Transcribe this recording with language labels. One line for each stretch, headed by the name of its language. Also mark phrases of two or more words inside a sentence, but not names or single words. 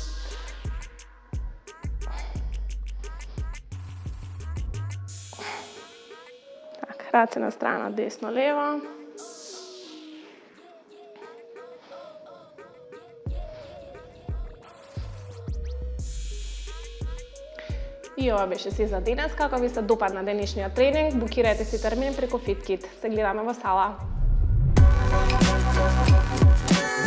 Macedonian: Так, раце на страно, десно, лево. И ова беше си за денес. Како ви се допадна денешниот тренинг, букирајте си термин преку FitKit. Се гледаме во сала.